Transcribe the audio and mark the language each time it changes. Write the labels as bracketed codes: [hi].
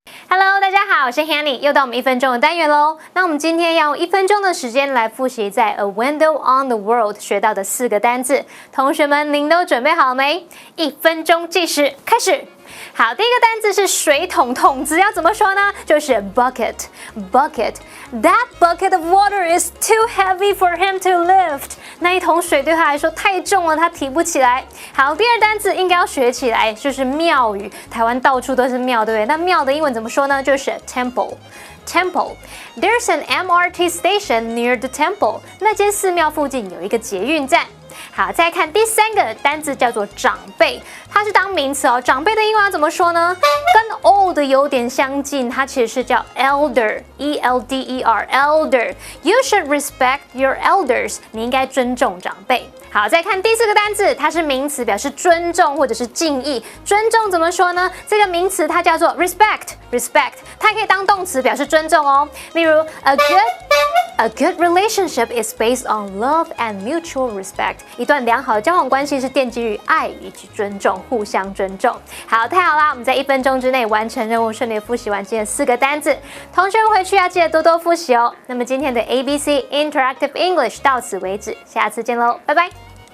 [zh] Hello， 大家好，我是 Hanny， 又到我们1分钟的单元喽。那我们今天要用1分钟的时间来复习在 A Window on the World 学到的4个单字。同学们，您都准备好了没？1分钟计时开始。好，第一个单字是水桶，桶子要怎么说呢？就是 [en] bucket。Bucket. That bucket of water is too heavy for him to lift. [zh] 那一桶水对他来说太重了，他提不起来。好，第二单字应该要学起来，就是庙宇。台湾到处都是庙，对不对？那庙的英文怎么说呢？就是 temple. [en] There's an MRT station near the temple. [zh] 那间寺庙附近有一个捷运站。好，再看第3个单字叫做长辈，它是当名词哦。长辈的英文要怎么说呢？跟 old 有点相近，它其实是叫 elder，E-L-D-E-R，elder。 [en] You should respect your elders， [zh] 你应该尊重长辈。好，再看第4个单字，它是名词，表示尊重或者是敬意。尊重怎么说呢？这个名词它叫做 respect，它可以当动词表示尊重哦。例如 [en] A good relationship is based on love and mutual respect. [zh] 一段良好的交往关系是奠基于爱以及尊重，互相尊重。好，太好啦！我们在1分钟之内完成任务，顺利复习完今天4个单字。同学们回去要记得多多复习哦。那么今天的 ABC Interactive English 到此为止，下次见喽，拜拜。